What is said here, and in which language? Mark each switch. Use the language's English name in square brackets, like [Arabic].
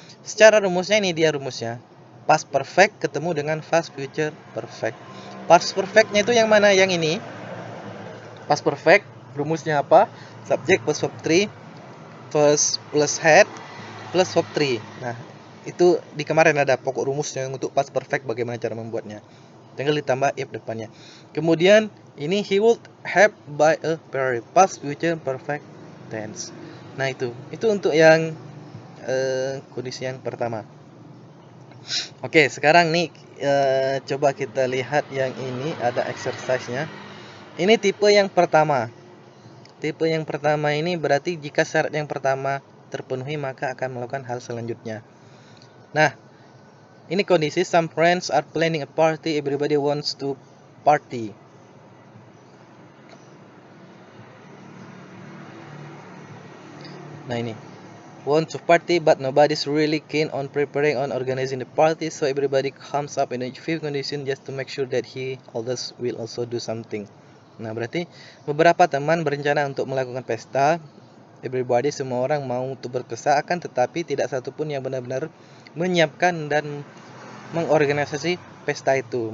[Indonesian] Secara rumusnya ini dia rumusnya. Past perfect ketemu dengan past future perfect. Past perfectnya itu yang mana? Yang ini. Past perfect rumusnya apa? Subject plus verb 3 plus had plus verb 3. Nah, itu di kemarin ada pokok rumusnya untuk past perfect bagaimana cara membuatnya. Tinggal ditambah if depannya. Kemudian ini [English] he would have buy a Ferrari, [Indonesian] past future perfect tense. Nah, itu untuk yang kondisi yang pertama. Oke, sekarang nih coba kita lihat yang ini ada exercise-nya. Ini tipe yang pertama. Tipe yang pertama ini berarti jika syarat yang pertama terpenuhi maka akan melakukan hal selanjutnya. Nah, ini kondisi [English] some friends are planning a party, everybody wants to party. [Indonesian] Nah, ini [English] want to party but nobody's really keen on preparing on organizing the party, so everybody comes up in a few conditions just to make sure that others will also do something. [Indonesian] Nah, berarti beberapa teman berencana untuk melakukan pesta. Everybody, semua orang mau untuk berpesta, akan tetapi tidak satupun yang benar-benar menyiapkan dan mengorganisasi pesta itu.